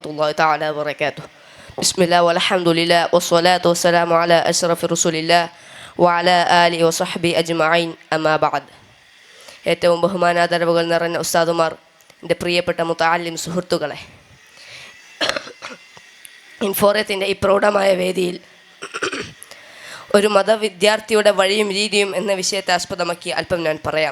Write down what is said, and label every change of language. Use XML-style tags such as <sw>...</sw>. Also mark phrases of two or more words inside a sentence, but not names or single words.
<ar>الله تعالى وبركاته. بسم الله والحمد لله والصلاة والسلام على أشرف رسول الله وعلى آله وصحبه أجمعين أما بعد.</ar> <ml>ഏറ്റവും ബഹുമാനാദരവുകൾ നിറഞ്ഞ ഉസ്താദുമാർ, എൻ്റെ പ്രിയപ്പെട്ട മുതഅല്ലിം സുഹൃത്തുക്കളെ, ഇൻഫോറത്തിൻ്റെ ഈ പ്രൗഢമായ വേദിയിൽ ഒരു മതവിദ്യാർത്ഥിയുടെ വഴിയും രീതിയും എന്ന വിഷയത്തെ ആസ്പദമാക്കി അല്പം ഞാൻ പറയാം.</ml>